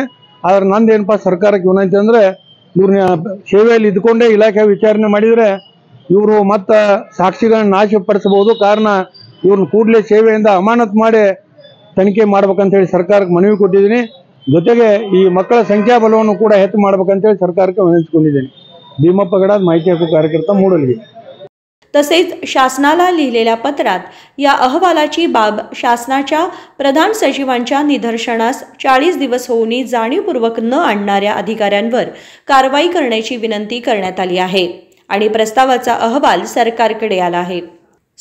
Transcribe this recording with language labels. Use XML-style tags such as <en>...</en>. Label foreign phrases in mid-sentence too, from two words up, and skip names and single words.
<kn>ಆದ್ರೆ ನಂದೇನಪ್ಪ ಸರ್ಕಾರಕ್ಕೆ ವಿನಂತಿ ಅಂದ್ರೆ ಇವ್ರನ್ನ ಸೇವೆಯಲ್ಲಿ ಇದ್ಕೊಂಡೇ ಇಲಾಖೆ ವಿಚಾರಣೆ ಮಾಡಿದರೆ ಇವರು ಮತ್ತೆ ಸಾಕ್ಷಿಗಳನ್ನ ನಾಶಪಡಿಸಬಹುದು। ಕಾರಣ ಇವ್ರನ್ನ ಕೂಡಲೇ ಸೇವೆಯಿಂದ ಅಮಾನತು ಮಾಡಿ ತನಿಖೆ ಮಾಡ್ಬೇಕಂತ ಹೇಳಿ ಸರ್ಕಾರಕ್ಕೆ ಮನವಿ ಕೊಟ್ಟಿದ್ದೀನಿ। ಜೊತೆಗೆ ಈ मಕ್ಕಳ ಸಂಖ್ಯಾಬಲವನ್ನು ಕೂಡ ಹೆಚ್ಚು ಮಾಡ್ಬೇಕಂತ ಹೇಳಿ ಸರ್ಕಾರಕ್ಕೆ ವಿನಂತಿಸಿಕೊಂಡಿದ್ದೀನಿ। ಭೀಮಪ್ಪ ಗಡಾದ್, ಮಾಹಿತಿ ಹಕ್ಕು ಕಾರ್ಯಕर्ता, ಮೂಡಲಗಿ।</kn> <mr>तसेच शासनाला लिहिलेल्या पत्रात या अहवालाची बाब शासनाच्या प्रधान सचिवांच्या निदर्शनास 40 दिवस होऊनही जाणीवपूर्वक न आणणाऱ्या अधिकाऱ्यांवर कारवाई करण्याची विनंती करण्यात आली आहे आणि प्रस्तावाचा अहवाल सरकारकडे आला आहे।</mr>